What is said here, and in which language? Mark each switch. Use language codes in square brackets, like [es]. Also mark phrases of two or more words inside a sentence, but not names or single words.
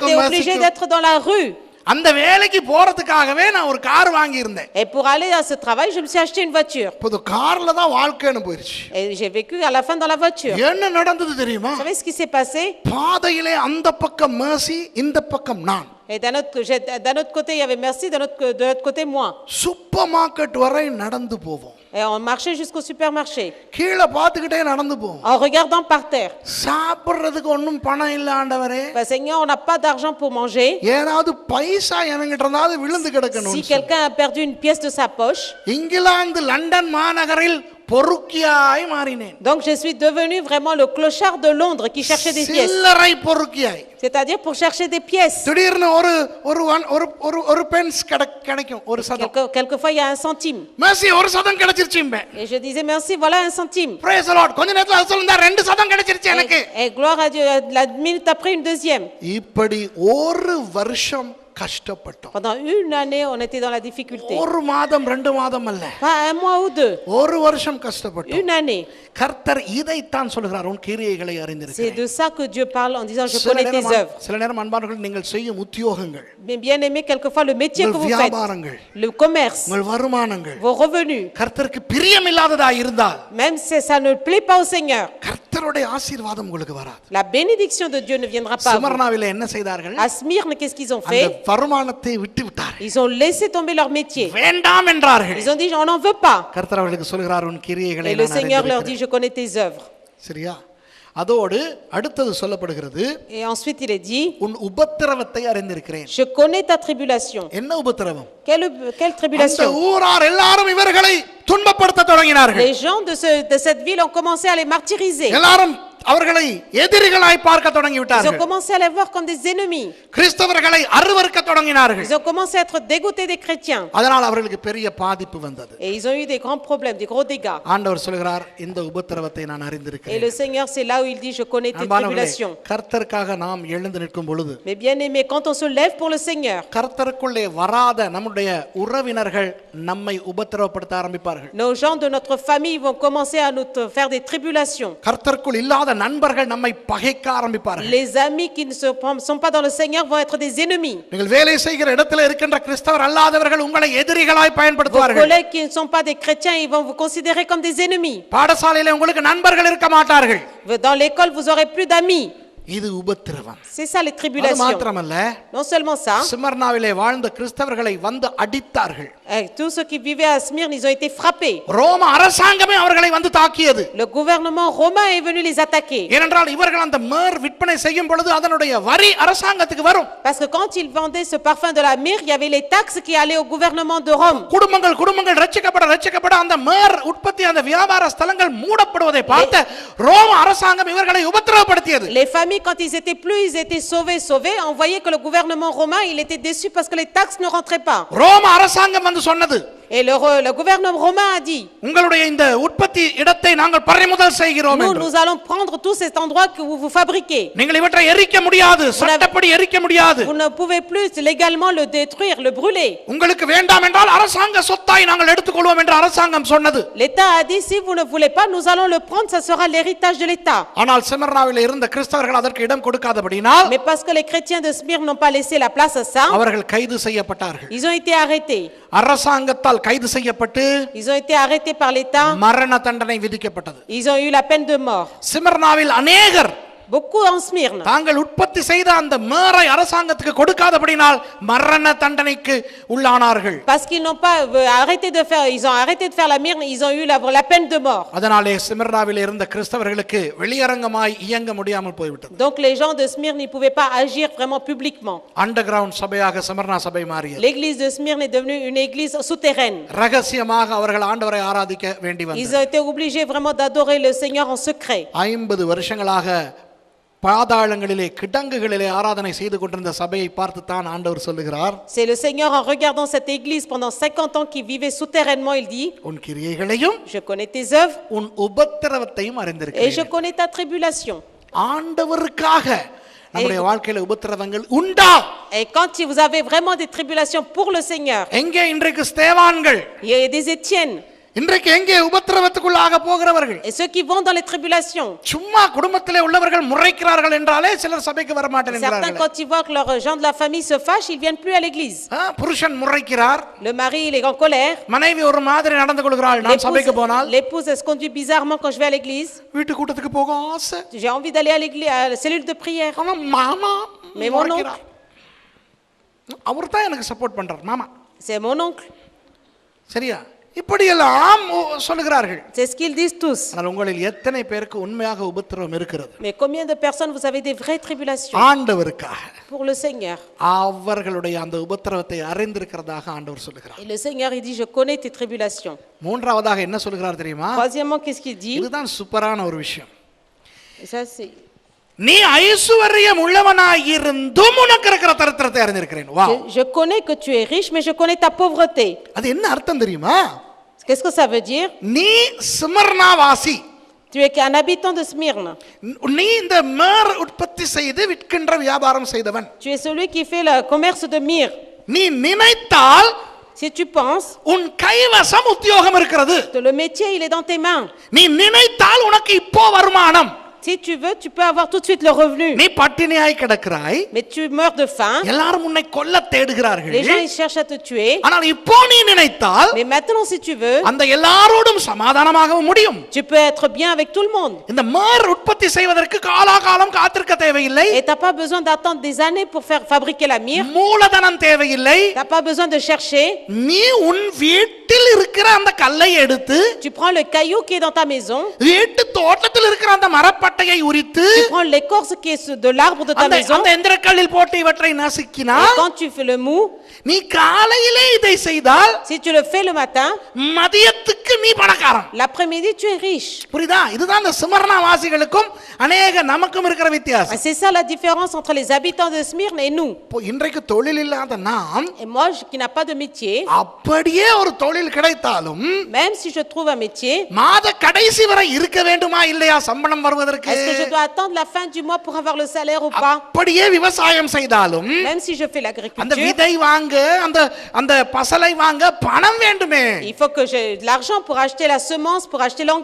[fr] j'étais obligé d'être dans la rue. [ta] அந்த வேலைக்கு போறதுக்காகவே நான் ஒரு கார் வாங்கி இருந்தேன். [fr] Et pour aller à ce travail, je me suis acheté une voiture. [ta] புது கார்ல தான் வாழ்க்கைன்னு போயிருச்சு. [fr] Et j'ai vécu à la fin dans la voiture. [ta] என்ன நடந்தது தெரியுமா? [fr] Vous savez ce qui s'est passé? [ta] பாதையிலே அந்த பக்கம் மேசி, இந்த பக்கம் நான். [fr] Et d'un autre côté, il y avait merci, de l'autre côté, moi. [en] super market [ta] வரை நடந்து போவோம். [fr] Et on marchait jusqu'au supermarché, [ta] கீழே பார்த்துக்கிட்டே நடந்து போவோம். [fr] en regardant par terre. [ta] சாப்பிடுறதுக்கு ஒன்றும் பணம் இல்ல ஆண்டவரே. [fr] Seigneur, on n'a pas d'argent pour manger. [ta] ஏதாவது பைசா என்கிட்ட இருந்தாவது விழுந்து கிடக்கணும். [fr] Si quelqu'un a perdu une pièce de sa poche, [ta] இங்கிலாந்து லண்டன் மாநகரில் பொறுக்கியாய் மாறினேன். [fr] donc je suis devenu vraiment le clochard de Londres qui cherchait des pièces. [ta] சில்லறை பொறுக்கியாய். [fr] C'est-à-dire pour chercher des pièces. [ta] திடீர்னு ஒரு பென்ஸ் கிடைக்கும், ஒரு சதம். [fr] Quelquefois, il y a 1 centime. [ta] மேசி ஒரு சதம் கிடைச்சிருச்சும்பே. [fr] Et je disais merci, voilà 1 centime. [en] Praise the Lord. [ta] கொஞ்ச நேரத்துல அது சொல்லுங்க 2 சதம் கிடைச்சிருச்சு எனக்கு. [fr] Et gloire à Dieu, la minute après une deuxième. [ta] இப்படி ஒரு வருஷம் கஷ்டப்பட்டோம். [fr] Pendant une année, on était dans la difficulté. [ta] ஒரு மாதம் 2 மாதம் அல்ல, [fr] Pas 1 mois ou 2. [ta] ஒரு வருஷம் கஷ்டப்பட்டோம். [fr] Une année. [ta] கர்த்தர் இதைத்தான் சொல்கிறார், உன் கிரியைகளை [fr] C'est [ta] அறிந்திருக்கிறேன். [fr] de ça que Dieu parle en disant je connais tes œuvres. [ta] சில நேரம் அன்பானவர்கள் நீங்கள் செய்யும் உத்தியோகங்கள், [fr] Mais bien aimé, quelquefois le métier que vous [ta] வியாபாரங்கள், [fr] faites, le commerce, [ta] உங்கள் வருமானங்கள் [fr] vos revenus, [ta] கர்த்தருக்கு பிரியமில்லாததா இருந்தால் [fr] même si ça ne plaît pas au Seigneur, [ta] கர்த்தருடைய ஆசீர்வாதம் உங்களுக்கு வராது. [fr] la bénédiction de Dieu ne viendra pas à vous. [ta] ஸ்மர்னாவிலே என்ன செய்தார்கள்? [fr] À Smyrne, qu'est-ce qu'ils ont [ta] அந்த [fr] fait? [ta] வருமானத்தை விட்டு விட்டார்கள். [fr] Ils ont laissé tomber leur métier. [ta] வேண்டாம் என்றார்கள். [fr] Ils ont dit on n'en veut pas. [ta] கர்த்தர் அவர்களுக்கு சொல்கிறார், உன் கிரியைகளை [fr] Et le [ta] நான் [fr] Seigneur leur [ta] அறிந்திருக்கிறேன். [fr] dit je connais tes œuvres. [ta] சரியா? அதோடு அடுத்தது சொல்லப்படுகிறது, [fr] Et ensuite il est dit [ta] உன் உபத்திரவத்தை அறிந்திருக்கிறேன். [fr] je connais ta tribulation. [ta] என்ன உபத்திரவம்? [fr] Quelle [ta] அந்த [fr] tribulation? [ta] ஊரார் எல்லாரும் இவர்களை துன்பப்படுத்த தொடங்கினார்கள். [fr] Les gens de cette ville ont commencé à les martyriser. [ta] எல்லாரும் அவர்களை எதிரிகளாய் பார்க்க தொடங்கி [fr] Ils ont [ta] விட்டார்கள். [fr] commencé à les voir comme des ennemis. [ta] கிறிஸ்தவர்களை அருவருக்க தொடங்கினார்கள். [fr] Ils ont commencé à être dégoûtés des chrétiens. [ta] அதனால் அவர்களுக்கு பெரிய பாதிப்பு வந்தது. [fr] Et ils ont eu des grands problèmes, des gros dégâts. [ta] ஆண்டவர் சொல்கிறார், இந்த உபத்திரவத்தை நான் [fr] Et [ta] அறிந்திருக்கிறேன். [fr] le Seigneur, c'est là où il dit je connais tes tribulations. [ta] கர்த்தருக்காக நாம் எழுந்து நிற்கும் பொழுது, [fr] Mais bien aimé, quand on se lève pour le Seigneur, [ta] கர்த்தருக்குள்ளே வராத நம்முடைய உறவினர்கள் நம்மை உபத்திரவப்படுத்த ஆரம்பிப்பார்கள். [fr] nos gens de notre famille vont commencer à nous faire des tribulations. [ta] கர்த்தருக்குள் இல்லாத நண்பர்கள் நம்மை பகைக்க ஆரம்பிப்பார்கள். [fr] Les amis qui ne sont pas dans le Seigneur vont être des ennemis. [ta] நீங்கள் வேலை செய்கிற இடத்துல இருக்கின்ற கிறிஸ்தவர் அல்லாதவர்கள் உங்களை எதிரிகளாய் [fr] Vos [ta] பயன்படுத்துவார்கள். [fr] collègues qui ne sont pas des chrétiens, ils vont vous considérer comme des ennemis. [ta] பாடசாலையில உங்களுக்கு நண்பர்கள் இருக்க மாட்டார்கள். [fr] Dans l'école, vous aurez plus d'amis. [ta] இது உபத்திரவம். [fr] C'est ça les [ta] அது [fr] tribulations. [ta] மாத்திரமல்ல, [fr] Non seulement ça, [ta] ஸ்மர்னாவிலே வாழ்ந்த கிறிஸ்தவர்களை வந்து அடித்தார்கள். [fr] Tous ceux qui vivaient à Smyrne, ils ont été frappés. [ta] ரோம அரசாங்கமே அவர்களை வந்து தாக்கியது. [fr] Le gouvernement romain est venu les attaquer. [ta] ஏனென்றால் இவர்கள் அந்த மேர் விற்பனை செய்யும் பொழுது அதனுடைய வரி அரசாங்கத்துக்கு வரும். [fr] Parce que quand ils vendaient ce parfum de la myrrhe, il y avait les taxes qui allaient au gouvernement de Rome. [ta] குடும்பங்கள் ரட்சிக்கப்பட அந்த மேர் உற்பத்தி அந்த வியாபார ஸ்தலங்கள் மூடப்படுவதை பார்த்து ரோம அரசாங்கம் இவர்களை உபத்திரவப்படுத்தியது. [fr] Les familles, quand ils étaient plus, ils étaient sauvés. On voyait que le gouvernement romain, il était déçu parce que les taxes ne rentraient pas. [ta] ரோம அரசாங்கம் வந்து சொன்னது, [fr] Et le gouvernement romain a dit, [ta] உங்களுடைய இந்த உற்பத்தி இடத்தை நாங்கள் பறிமுதல் செய்கிறோம் என்று. [fr] nous allons prendre tout cet endroit que vous fabriquez. [ta] நீங்கள் இவற்றை எரிக்க முடியாது, சட்டப்படி எரிக்க முடியாது. [fr] Vous ne pouvez plus légalement le détruire, le brûler. [ta] உங்களுக்கு வேண்டாம் என்றால் அரசாங்க சொத்தாய் நாங்கள் எடுத்துக்கொள்வோம் என்று அரசாங்கம் சொன்னது. [fr] L'État a dit, si vous ne voulez pas, nous allons le prendre, ça sera l'héritage de l'État. [ta] ஆனால் சிமர்னாவில் இருந்த கிறிஸ்தவர்கள் அதற்கு இடம் கொடுக்காதபடியினால் [fr] Mais parce que les chrétiens de Smyrne n'ont pas laissé la place à ça, [ta] அவர்கள் கைது செய்யப்பட்டார்கள். [fr] ils ont été arrêtés. [ta] அரசாங்கத்தால் கைது செய்யப்பட்டு [fr] Ils ont été arrêtés par l'État. [ta] மரண தண்டனை விதிக்கப்பட்டது. [fr] Ils ont eu la peine de mort. [ta] சிமர்னாவில் அநேகர் [fr] Beaucoup en Smyrne. [ta] தாங்கள் உற்பத்தி செய்த அந்த மேரை அரசாங்கத்துக்கு கொடுக்காதபடினால் மரண தண்டனைக்கு உள்ளானார்கள். [fr] Parce qu'ils n'ont pas arrêté de faire, ils ont arrêté de faire la myrrhe, ils ont eu la peine de mort. [ta] அதனாலே சிமர்னாவில் இருந்த கிறிஸ்தவர்களுக்கு வெளியரங்கமாய் இயங்க முடியாமல் போய்விட்டது. [fr] Donc les gens de Smyrne ne pouvaient pas agir vraiment publiquement. [ta] அண்டர்கிரவுண்ட் சபையாக சிமர்னா சபை மாறியது. [fr] L'église de Smyrne est devenue une église souterraine. [ta] ரகசியமாக அவர்கள் ஆண்டவரை ஆராதிக்க வேண்டி [fr] Ils [ta] வந்தது. [fr] ont été obligés vraiment d'adorer le Seigneur en secret. [ta] 50 வருஷங்களாக பாதாளங்களிலே கிடங்குகளிலே ஆராதனை செய்து கொண்டிருந்த சபையை பார்த்து தான் ஆண்டவர் சொல்லுகிறார், [fr] C'est le Seigneur en regardant cette église pendant 50 ans qui vivait souterrainement, il dit, [ta] உன் கிரியைகளையும் [fr] je connais tes œuvres [ta] உன் உபத்திரவத்தையும் [fr] et je [ta] அறிந்திருக்கிறேன். [fr] connais ta tribulation. [ta] ஆண்டவருக்காக நம்முடைய வாழ்க்கையில உபத்திரவங்கள் உண்டா? [fr] Et quand vous avez vraiment des tribulations pour le Seigneur, [ta] எங்கே இன்றைக்கு ஸ்தேவான்கள்? [fr] il y a des Étienne [ta] இன்றைக்கு எங்கே உபத்திரவத்துக்குள்ளாக போகிறவர்கள்? [fr] et ceux qui vont dans les tribulations. [ta] சும்மா குடும்பத்திலே உள்ளவர்கள் முறைக்கிறார்கள் என்றாலே சிலர் சபைக்கு வர மாட்டேன் [fr] Certains, [ta] என்கிறார்கள். [fr] quand ils voient que leurs gens de la famille se fâchent, ils viennent plus à l'église. [ta] புருஷன் முறைக்கிறார், [fr] Le mari, il est en colère. [ta] மனைவி ஒரு மாதிரி நடந்து கொள்கிறாள். நான் சபைக்கு போனால் [fr] L'épouse, elle se conduit bizarrement quand je vais à l'église. [ta] வீட்டு கூட்டத்துக்கு போக ஆசை, [fr] J'ai envie d'aller à l'église, à la cellule de prière. [ta] ஆனா மாமா [fr] Mais mon [ta] முறைக்கிறார். அவர் தான் எனக்கு சப்போர்ட் பண்றார் மாமா. [fr] C'est mon oncle. [ta] சரியா? இப்படியெல்லாம் சொல்லுகிறார்கள். [fr] C'est ce qu'ils disent tous. [ta] ஆனால் உங்களில் எத்தனை பேருக்கு உண்மையாக உபத்திரவம் இருக்கிறது? [fr] Mais combien de personnes vous avez des vraies tribulations [ta] ஆண்டவருக்காக [fr] pour le Seigneur? [ta] அவர்களுடைய அந்த உபத்திரவத்தை அறிந்திருக்கிறதாக ஆண்டவர் சொல்லுகிறார். [fr] Et le Seigneur, il dit, je connais tes tribulations. [ta] மூன்றாவதாக என்ன சொல்லுகிறார் தெரியுமா? [fr] Troisièmement, qu'est-ce qu'il dit? [ta] இதுதான் சூப்பரான ஒரு விஷயம். [fr] Et ça, c'est... [ta] நீ ஐசுவரியம் உள்ளவனாய் இருந்தும் உனக்கு இருக்கிற தரித்திரத்தை அறிந்திருக்கிறேன். வா, [fr] Je connais que tu es riche, mais je connais ta pauvreté. [ta] அது என்ன அர்த்தம் தெரியுமா? [fr] Qu'est-ce que ça veut dire? [ta] நீ சிமர்னாவாசி, [fr] Tu es un habitant de Smyrne. [ta] நீ இந்த மேர் உற்பத்தி செய்து விற்கின்ற வியாபாரம் செய்தவன். [fr] Tu es celui qui fait le commerce de myrrhe. [ta] நீ நினைத்தால் [fr] Si tu penses [ta] உன் கைவசம் உத்தியோகம் இருக்கிறது. [fr] que le métier, il est dans tes mains. [ta] நீ நினைத்தால் உனக்கு இப்போ வருமானம். [fr] Si tu veux, tu peux avoir tout de suite le revenu. [ta] நீ பட்டினியாய் கிடக்கிறாய், [fr] Mais tu meurs de faim. [ta] எல்லாரும் உன்னை கொல்ல தேடுகிறார்கள். [fr] Les gens, ils cherchent à te tuer. [ta] ஆனால் இப்போ நீ நினைத்தால் [fr] Mais maintenant, si tu veux, [ta] அந்த எல்லாரோடும் சமாதானமாக முடியும். [fr] tu peux être bien avec tout le monde. [ta] இந்த மேர் உற்பத்தி செய்வதற்கு காலாகாலம் காத்திருக்க தேவையில்லை. [fr] Et tu n'as pas besoin d'attendre des années pour faire fabriquer la myrrhe. [ta] மூலதனம் தேவையில்லை. [fr] Tu n'as pas besoin de chercher. [ta] நீ உன் வீட்டில் இருக்கிற அந்த கல்லை எடுத்து [fr] Tu prends le caillou qui est dans ta maison. [ta] வீட்டு தோட்டத்தில் இருக்கிற அந்த மரப்பட்டையை உரித்து [fr] Tu prends l'écorce qui est de l'arbre de ta maison. [ta] அந்த எந்திரக்கல்லில் போட்டு இவற்றை [fr] Et [ta] நசுக்கினால் [fr] quand tu fais le mou, [ta] நீ காலையிலே இதை செய்தால் [fr] si tu le fais le matin, [ta] மதியத்துக்கு நீ பணக்காரன். [fr] l'après-midi, tu es riche. [ta] புரியுதா? இதுதான் இந்த சிமர்னா வாசிகளுக்கும் அநேக நமக்கும் இருக்கிற வித்தியாசம். [fr] C'est ça la différence entre les habitants de Smyrne et nous. [ta] இப்போ இன்றைக்கு தொழில் இல்லாத நாம் [fr] Et moi, qui n'a pas de métier, [ta] அப்படியே ஒரு தொழில் கிடைத்தாலும் [fr] même si je trouve un métier, [ta] மாத கடைசி வரை இருக்க வேண்டுமா இல்லையா சம்பளம் வருவதற்கு? [fr] est-ce que je dois attendre la fin du mois pour avoir le salaire ou pas? [ta] அப்படியே விவசாயம் செய்தாலும் [fr] Même si je fais [ta] அந்த [fr] l'agriculture, [ta] விதை வாங்க அந்த அந்த பசலை வாங்க பணம் வேண்டுமே. [fr] il faut que j'ai de l'argent pour acheter la semence, pour acheter l'engrais.